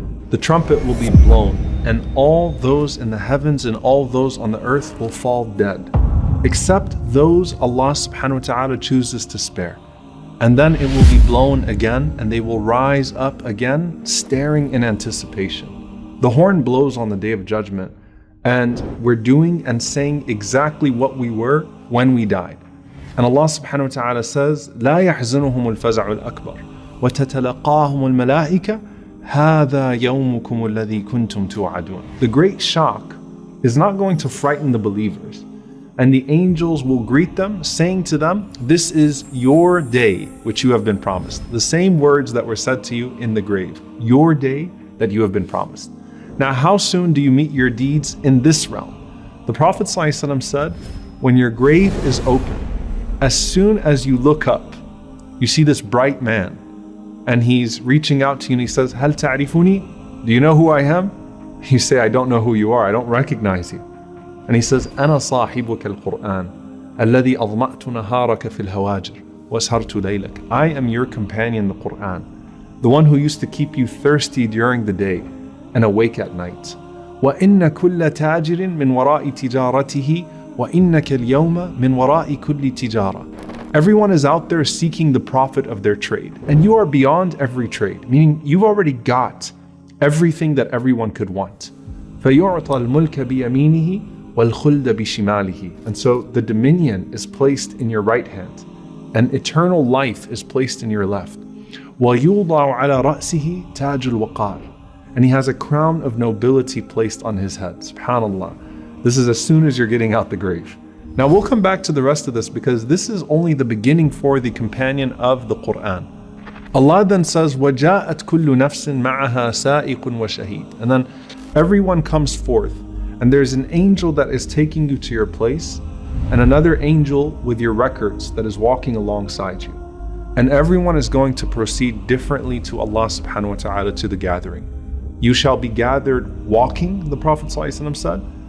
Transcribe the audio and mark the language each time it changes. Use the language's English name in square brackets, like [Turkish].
[English] The trumpet will be blown, and all those in the heavens and all those on the earth will fall dead, except those Allah subhanahu wa ta'ala chooses to spare. And then it will be blown again, and they will rise up again, staring in anticipation. The horn blows on the Day of Judgment, and we're doing and saying exactly what we were when we died. And Allah subhanahu wa ta'ala says, [Arabic] لا يحزنهم الفزع الأكبر وتتلقاهم الملائكة هذا يومكم الذي كنتم توعدون. [English] The great shock is not going to frighten the believers. And the angels will greet them, saying to them, this is your day which you have been promised. The same words that were said to you in the grave. Your day that you have been promised. Now, how soon do you meet your deeds in this realm? The Prophet ﷺ said, when your grave is open, as soon as you look up, you see this bright man, and he's reaching out to you and he says, [Arabic] هل تعرفوني? [English] Do you know who I am? You say, I don't know who you are, I don't recognize you. And he says, [Arabic] أنا صاحبك القرآن الذي أظمأت نهارك في الهواجر وسهرت ليلك. [English] I am your companion, the Quran, the one who used to keep you thirsty during the day and awake at night. [Arabic] وإن كل تاجر من وراء تجارته وإنك اليوم من وراء كل تجارة. [English] Everyone is out there seeking the profit of their trade, and you are beyond every trade, meaning you've already got everything that everyone could want. [Arabic] فيعطى الملك بيمينه والخلد بشماله. [English] And so the dominion is placed in your right hand, and eternal life is placed in your left. [Arabic] ويوضع على رأسه تاج الوقار. [English] And he has a crown of nobility placed on his head. SubhanAllah. This is as soon as you're getting out the grave. Now we'll come back to the rest of this because this is only the beginning for the companion of the Quran. Allah then says, [Arabic] وَجَاءَتْ كُلُّ نَفْسٍ مَعَهَا سَائِقٌ وَشَهِيدٌ. [English] And then everyone comes forth, and there's an angel that is taking you to your place, and another angel with your records that is walking alongside you. And everyone is going to proceed differently to Allah subhanahu wa ta'ala to the gathering. You shall be gathered walking, the Prophet ﷺ said.